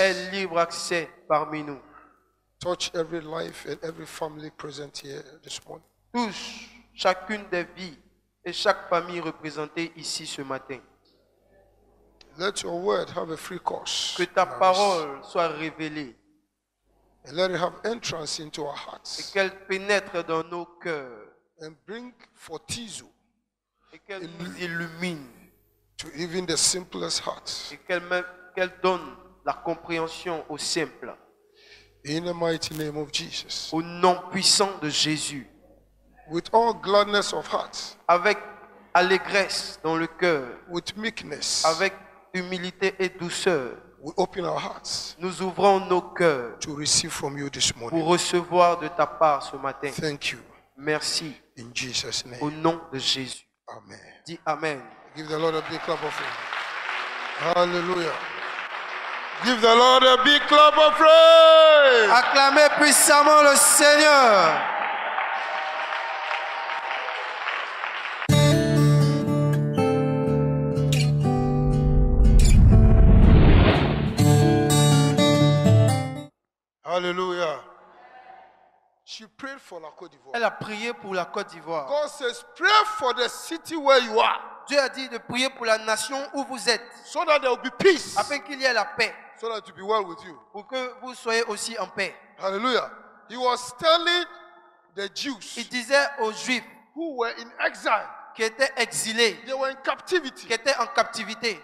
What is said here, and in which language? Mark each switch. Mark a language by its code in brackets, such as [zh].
[fr] aie libre accès parmi nous. [en] Touch every life and every family present here this morning. [fr] Touche chacune des vies et chaque famille représentée ici ce matin. [en] Let your word have a free course. [fr] Que ta [en] in our midst. [fr] parole soit révélée [en] And let it have entrance into our [fr] et [en] hearts. [fr] qu'elle pénètre dans nos cœurs [en] And bring fortizo [fr] et qu'elle nous illumine [en] to even the simplest hearts. [fr] et qu'elle donne la compréhension au simple. [en] In the mighty name of Jesus. [fr] Au nom puissant de Jésus, [en] With all gladness of heart, [fr] avec allégresse dans le cœur, [en] with meekness, [fr] avec humilité et douceur, [en] we open our hearts [fr] nous ouvrons nos cœurs [en] to receive from you this [fr] pour [en] morning. [fr] recevoir de ta part ce matin. [en] Thank you. [fr] Merci [en] In Jesus' [fr] au [en] name. [fr] nom de Jésus. [en] Amen. [fr] Dis Amen. [en] Give the Lord a big clap of praise. Hallelujah. Give the Lord a big clap of praise. [fr] Acclamez puissamment le Seigneur. [en] Hallelujah. She prayed for la Côte d'Ivoire. [fr] Elle a prié pour la Côte d'Ivoire. [en] God says, pray for the city where you are, [fr] Dieu a dit de prier pour la nation où vous êtes, [en] so that there will be peace, [fr] afin qu'il y ait la paix, [en] so that it will be well with you. [fr] pour que vous soyez aussi en paix. [en] Hallelujah. He was telling the [fr] Il [en] Jews [fr] disait aux Juifs [en] who were in exile, [fr] qui étaient exilés, [en] they were in captivity, [fr] qui étaient en captivité,